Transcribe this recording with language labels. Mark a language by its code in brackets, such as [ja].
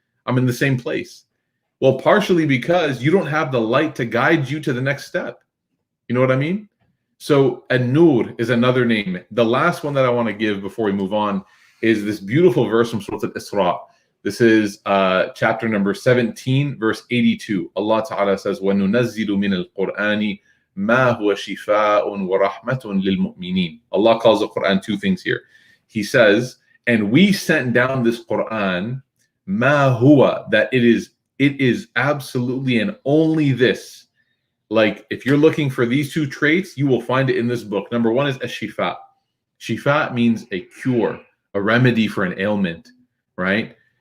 [en] I'm in the same place. Well, partially because you don't have the light to guide you to the next step. You know what I mean? So an-nur is another name. The last one that I want to give before we move on is this beautiful verse from Surah Al-Isra. This is chapter number 17, verse 82. Allah Ta'ala says, [ar] وَنُنَزِّلُ مِنَ الْقُرْآنِ مَا هُوَ شِفَاءٌ وَرَحْمَةٌ لِلْمُؤْمِنِينَ. [en] Allah calls the Quran two things here. He says, and we sent down this Quran, [ar] مَا هُوَ, [en] that it is absolutely and only this. Like, if you're looking for these two traits, you will find it in this book. Number one is ash-shifa. Shifa means a cure, a remedy for an ailment, right?